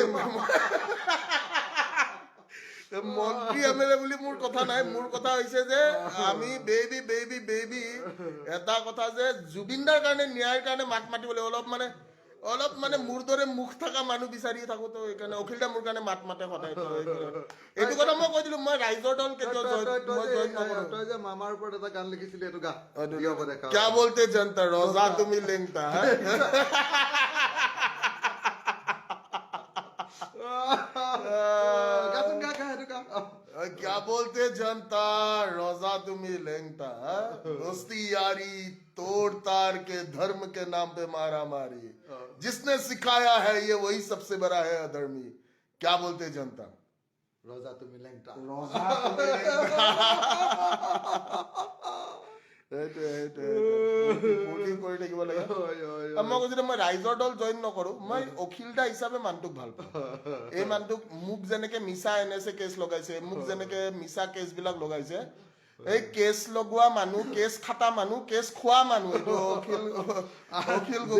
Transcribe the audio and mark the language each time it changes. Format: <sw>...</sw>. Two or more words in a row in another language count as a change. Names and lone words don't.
<as>মন্ত্ৰী এমএলএ বুলি মোৰ কথা নাই মোৰ কথা হৈছে যে আমি বেবি এটা কথা যে জুবিনদাৰ কাৰণে ন্যায়ৰ কাৰণে মাত মাতিব লাগিব অলপ মানে মোৰ দৰে মুখ থকা মানুহ বিচাৰি থাকো তো সেইকাৰণে অখিল দা মোৰ কাৰণে মাত মাতে সদায় এইটো কথা মই কৈ দিলো মই ৰাইজৰ দল কেতিয়াও জইন নকৰো তই যে মামাৰ ওপৰত এটা গান লিখিছিলি এইটো গা</as> <hi>क्या बोलते जनता रोजा तुम्ही लेंगता क्या बोलते जनता रोजा तुम्ही लेंगता दोस्ती यारी तोड़ ताड़ के धर्म के नाम पे मारा मारी जिसने सिखाया है ये वही सबसे बड़ा है अधर्मी क्या बोलते जनता</hi> <as>ৰজা তুমি লেংটা কৰি থাকিব লাগে মই কৈছিলো মই ৰাইজৰ দল জইন নকৰো মই অখিল দা হিচাপে মানুহটোক ভাল পাওঁ এই মানুহটোক মোক যেনেকে মিছা NSA কেছ লগাইছে মোক যেনেকে মিছা কেছ বিলাক লগাইছে এই কেছ লগোৱা মানুহ, কেছ খাটা মানুহ, কেছ খোৱা মানুহ, এইটো অখিল গগৈ।</as>